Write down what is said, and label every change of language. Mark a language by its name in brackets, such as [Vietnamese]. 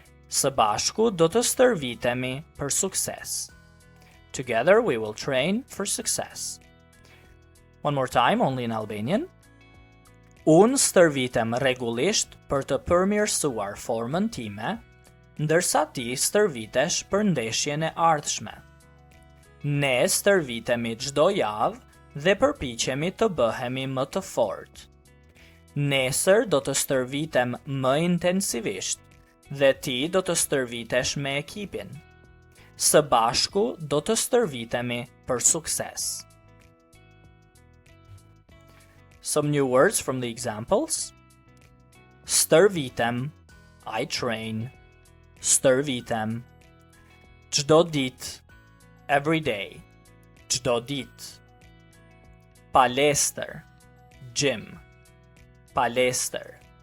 [Albanian] Së bashku do të stërvitemi për sukses. [English] Together we will train for success. One more time, only in Albanian. [Albanian] Unë stërvitem rregullisht për të përmirësuar formën time, ndërsa ti stërvitesh për ndeshjen e ardhshme. Ne stërvitemi çdo javë dhe përpiqemi të bëhemi më të fortë. Nesër do të stërvitem më intensivisht dhe ti do të stërvitesh me ekipin. Së bashku do të stërvitemi për sukses. [English] Some new words from the examples. [Albanian] Stërvitem, [English] I train. [Albanian] Stërvitem. Çdo ditë, [English] every day. [Albanian] Çdo ditë. Palestër, gym. Palestër.